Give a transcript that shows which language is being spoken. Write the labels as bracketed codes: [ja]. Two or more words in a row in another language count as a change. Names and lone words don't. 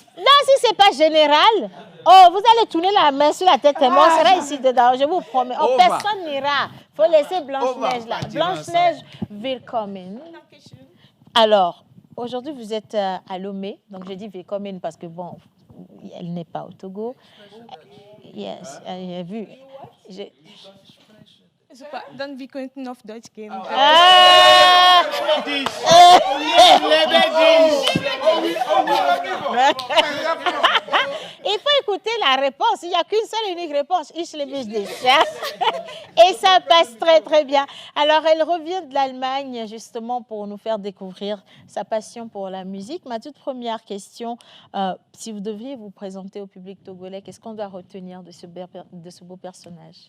[fr] Non, si c'est pas général, vous allez tourner la main sur la tête et moi, on sera ici dedans, je vous promets. Personne n'ira. Il faut laisser Blanche-Neige là. Blanche-Neige, willkommen. Alors, aujourd'hui, vous êtes à Lomé. Donc, je dis willkommen parce que bon, elle n'est pas au Togo. Yes, j'ai vu. [de] Super, dann wir könnten auf Deutsch gehen. [fr] Il faut écouter la réponse. Il n'y a qu'une seule et unique réponse. [de] Ich liebe dich. [fr] Et ça passe très, très bien. Alors, elle revient de l'Allemagne, justement, pour nous faire découvrir sa passion pour la musique. Ma toute première question, si vous devriez vous présenter au public togolais, qu'est-ce qu'on doit retenir de ce beau personnage?